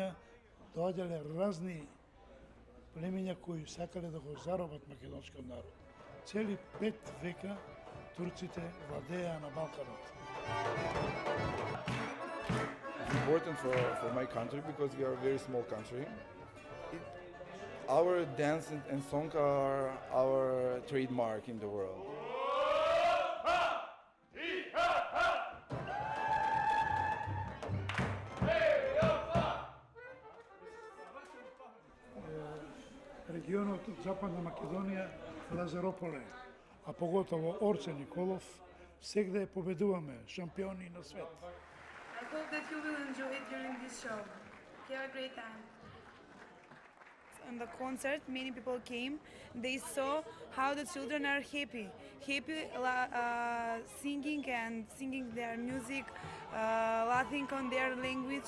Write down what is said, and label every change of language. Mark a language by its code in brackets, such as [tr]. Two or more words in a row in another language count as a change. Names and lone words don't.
[mk] доаѓале разни племења кои сакале да го заробат македонскиот народ. Цели 5 века турците владеа на Балканот. [en] It's important for my country because we are a very small country. Our dance and song are our trademark in the world. [mk] Регионот од Западна Македонија, Лазарополе, а поготово Орце Николов, сегде победуваме, шампиони на свет. [en] I hope that you will enjoy it during this show. Have a great time. On the concert, many people came. They saw how the children are happy, singing their music, laughing on their language.